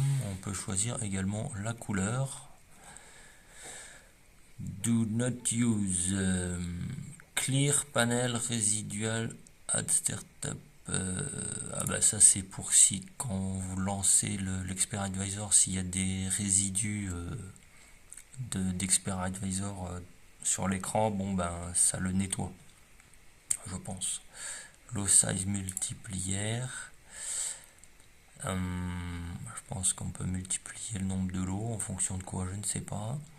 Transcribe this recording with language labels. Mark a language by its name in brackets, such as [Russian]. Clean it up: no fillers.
[French] On peut choisir également la couleur. [English] Do not use clear panel residual at startup. [French] Ah bah ça c'est pour si quand vous lancez l'Expert Advisor, s'il y a des résidus d'Expert Advisor sur l'écran, bon ben ça le nettoie, je pense. [English] Low size multiplier. [French] Je pense qu'on peut multiplier le nombre de lots en fonction de quoi, je ne sais pas.